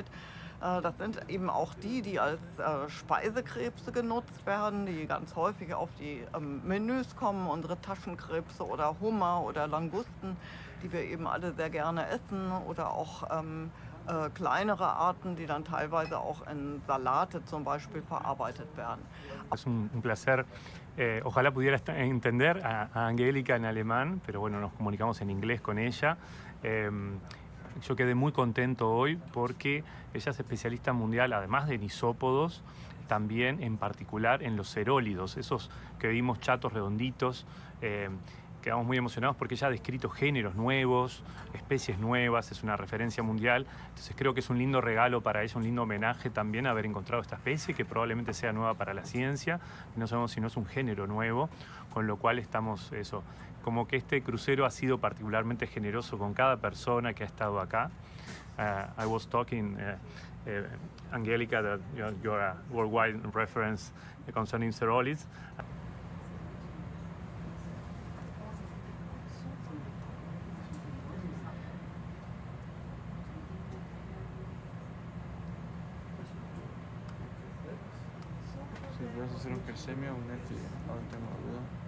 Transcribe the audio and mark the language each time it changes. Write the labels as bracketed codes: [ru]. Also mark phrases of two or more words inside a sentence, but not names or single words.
[de] Das sind eben auch die als Speisekrebse genutzt werden, die ganz häufig auf die Menüs kommen, unsere Taschenkrebse oder Hummer oder Langusten, die wir eben alle sehr gerne essen, oder auch kleinere Arten, die dann teilweise auch in Salate zum Beispiel verarbeitet werden. [es] Es un placer. Ojalá pudiera entender a Angélica en alemán, pero bueno, nos comunicamos en inglés con ella. Yo quedé muy contento hoy porque ella es especialista mundial, además de en isópodos, también en particular en los cerólidos, esos que vimos chatos redonditos. quedamos muy emocionados porque ella ha descrito géneros nuevos, especies nuevas, es una referencia mundial. Entonces creo que es un lindo regalo para ella, un lindo homenaje también haber encontrado esta especie que probablemente sea nueva para la ciencia. No sabemos si no es un género nuevo, con lo cual estamos eso. Como que este crucero ha sido particularmente generoso con cada persona que ha estado acá. [en] I was talking, Angelica, that you're a worldwide reference concerning Cerolids. [es] Si puedes hacer un gersemio o un Netflix, ahora tengo duda.